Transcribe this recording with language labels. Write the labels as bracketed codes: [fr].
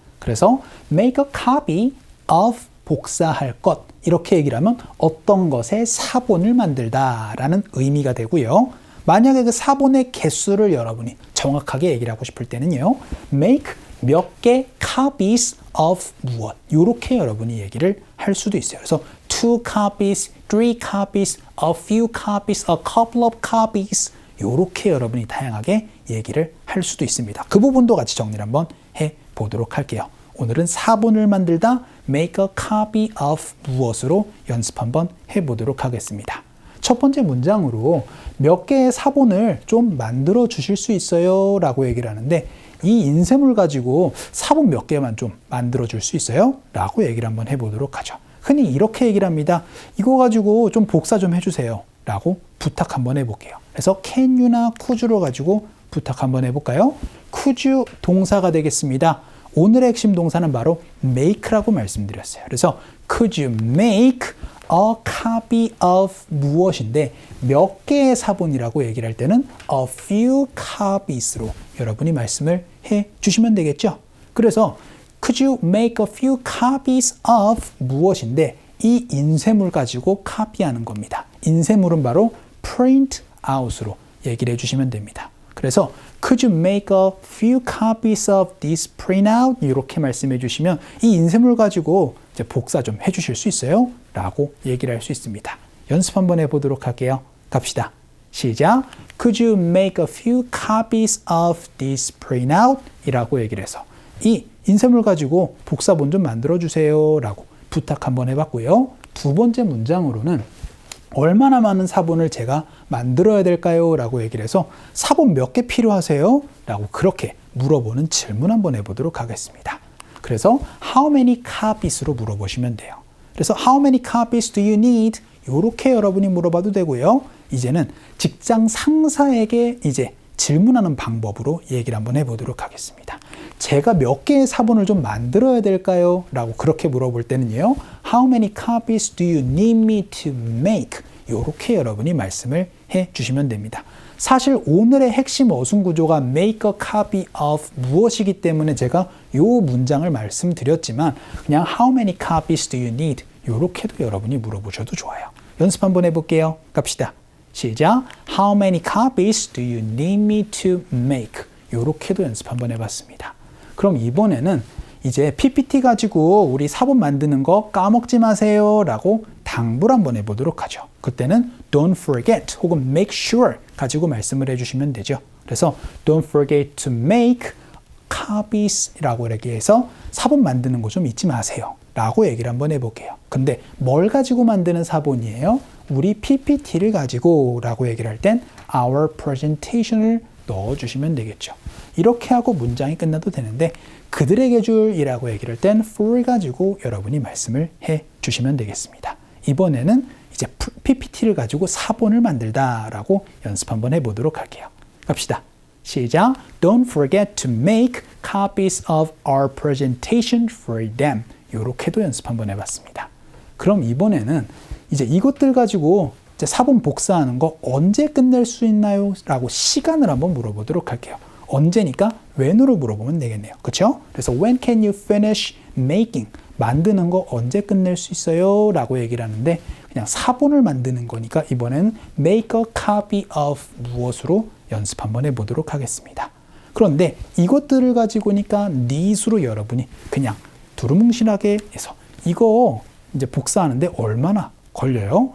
[ko] 그래서 make a copy of 복사할 것, 이렇게 얘기를 하면 어떤 것의 사본을 만들다 라는 의미가 되고요. 만약에 그 사본의 개수를 여러분이 정확하게 얘기를 하고 싶을 때는요, make 몇 개 copies of 무엇, 이렇게 여러분이 얘기를 할 수도 있어요. 그래서 [en] 2 copies, 3 copies, a few copies, a couple of copies, [ko] 이렇게 여러분이 다양하게 얘기를 할 수도 있습니다. 그 부분도 같이 정리를 한번 해보도록 할게요. 오늘은 사본을 만들다 make a copy of 무엇으로 연습 한번 해보도록 하겠습니다. 첫 번째 문장으로 몇 개의 사본을 좀 만들어 주실 수 있어요? 라고 얘기를 하는데, 이 인쇄물 가지고 사본 몇 개만 좀 만들어 줄 수 있어요? 라고 얘기를 한번 해보도록 하죠. 흔히 이렇게 얘기를 합니다. 이거 가지고 좀 복사 좀 해주세요. 라고 부탁 한번 해볼게요. 그래서 can you나 could you로 가지고 부탁 한번 해볼까요? could you 동사가 되겠습니다. 오늘의 핵심 동사는 바로 make라고 말씀드렸어요. 그래서 [en] could you make a copy of [ko] 무엇인데, 몇 개의 사본이라고 얘기를 할 때는 a few copies로 여러분이 말씀을 해 주시면 되겠죠. [en] 그래서 could you make a few copies of [ko] 무엇인데, 이 인쇄물 가지고 카피하는 겁니다. 인쇄물은 바로 print out으로 얘기를 해주시면 됩니다. [en] 그래서 could you make a few copies of this printout? [ko] 이렇게 말씀해 주시면 이 인쇄물 가지고 이제 복사 좀 해주실 수 있어요? 라고 얘기를 할 수 있습니다. 연습 한번 해보도록 할게요. 갑시다. 시작. [en] Could you make a few copies of this printout? [ko] 이라고 얘기를 해서 이 인쇄물 가지고 복사본 좀 만들어 주세요. 라고 부탁 한번 해봤고요. 두 번째 문장으로는 얼마나 많은 사본을 제가 만들어야 될까요? 라고 얘기를 해서 사본 몇 개 필요하세요? 라고 그렇게 물어보는 질문 한번 해보도록 하겠습니다. 그래서 how many copies로 물어보시면 돼요. [en] 그래서 how many copies do you need? [ko] 이렇게 여러분이 물어봐도 되고요. 이제는 직장 상사에게 이제 질문하는 방법으로 얘기를 한번 해보도록 하겠습니다. 제가 몇 개의 사본을 좀 만들어야 될까요? 라고 그렇게 물어볼 때는요, [en] How many copies do you need me to make? [ko] 이렇게 여러분이 말씀을 해 주시면 됩니다. 사실 오늘의 핵심 어순 구조가 make a copy of 무엇이기 때문에 제가 이 문장을 말씀드렸지만, 그냥 [en] How many copies do you need? [ko] 이렇게도 여러분이 물어보셔도 좋아요. 연습 한번 해볼게요. 갑시다. 시작. [en] How many copies do you need me to make? [ko] 이렇게도 연습 한번 해봤습니다. 그럼 이번에는 이제 PPT 가지고 우리 사본 만드는 거 까먹지 마세요 라고 당부를 한번 해보도록 하죠. 그때는 don't forget 혹은 make sure 가지고 말씀을 해주시면 되죠. 그래서 [en] don't forget to make copies [ko] 라고 이렇게 해서 사본 만드는 거 좀 잊지 마세요 라고 얘기를 한번 해볼게요. 근데 뭘 가지고 만드는 사본이에요? 우리 PPT를 가지고 라고 얘기를 할 땐 our presentation을 넣어주시면 되겠죠. 이렇게 하고 문장이 끝나도 되는데, 그들에게 줄이라고 얘기를 할 땐 for 가지고 여러분이 말씀을 해 주시면 되겠습니다. 이번에는 이제 PPT를 가지고 사본을 만들다 라고 연습 한번 해보도록 할게요. 갑시다. 시작. [en] Don't forget to make copies of our presentation for them. [ko] 이렇게도 연습 한번 해봤습니다. 그럼 이번에는 이제 이것들 가지고 이제 사본 복사하는 거 언제 끝낼 수 있나요? 라고 시간을 한번 물어보도록 할게요. 언제니까 when으로 물어보면 되겠네요. 그렇죠? [en] 그래서 when can you finish making? [ko] 만드는 거 언제 끝낼 수 있어요? 라고 얘기를 하는데, 그냥 사본을 만드는 거니까 이번에는 make a copy of 무엇으로 연습 한번 해보도록 하겠습니다. 그런데 이것들을 가지고니까 need로 여러분이 그냥 두루뭉실하게 해서 이거 이제 복사하는데 얼마나 걸려요?